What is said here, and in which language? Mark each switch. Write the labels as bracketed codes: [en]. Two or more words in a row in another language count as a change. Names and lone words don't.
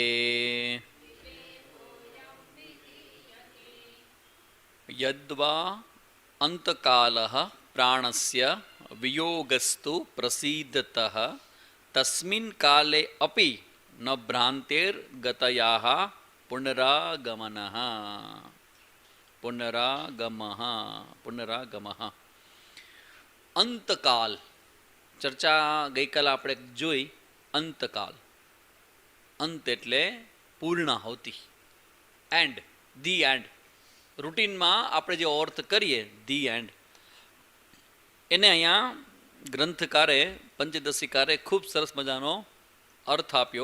[sa] यद्वा अंतकालः प्राणस्य वियोगस्तु प्रसीदतः तस्मिन् काले अपि न भ्रान्तिर्गतयाः पुनरागमनः पुनरागमः। [gu] અંતકાલ ચર્ચા ગઈકાલ આપણે જોઈ। અંતકાલ અંત એટલે પૂર્ણાહુતિ, [en] end the end. [gu] રૂટીનમાં આપણે જે અર્થ કરીએ [en] the end, [gu] એને અહીંયા ગ્રંથકારે પંચદશીકારે ખૂબ સરસ મજાનો અર્થ આપ્યો।